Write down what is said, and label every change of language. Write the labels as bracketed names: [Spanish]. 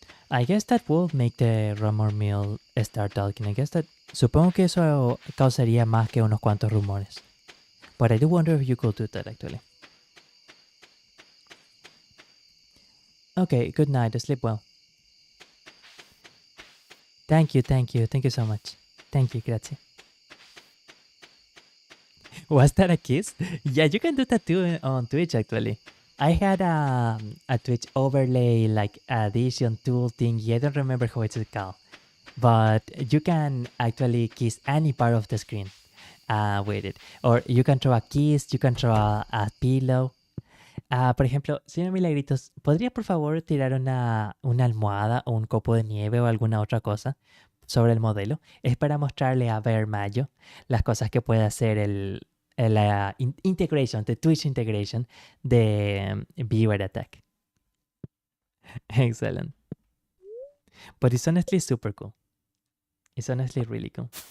[English] I guess that will make the rumor mill start talking. I guess that... [Spanish] Supongo que eso causaría más que unos cuantos rumores. [English] But I do wonder if you could do that, actually. Okay, good night. Sleep well. Thank you so much. Thank you, grazie. Was that a kiss? Yeah, you can do that too on Twitch, actually. I had a Twitch overlay, like addition tool thingy. I don't remember how it's called. But you can actually kiss any part of the screen with it. Or you can throw a kiss, you can throw a pillow. [Spanish] Por ejemplo, señor Milagritos, ¿podría por favor tirar una almohada o un copo de nieve o alguna otra cosa sobre el modelo? Es para mostrarle a Bear Mayo las cosas que puede hacer la [English] integration, the Twitch integration [Spanish] de Viewer Attack. [English] Excellent. But it's honestly super cool. It's honestly really cool.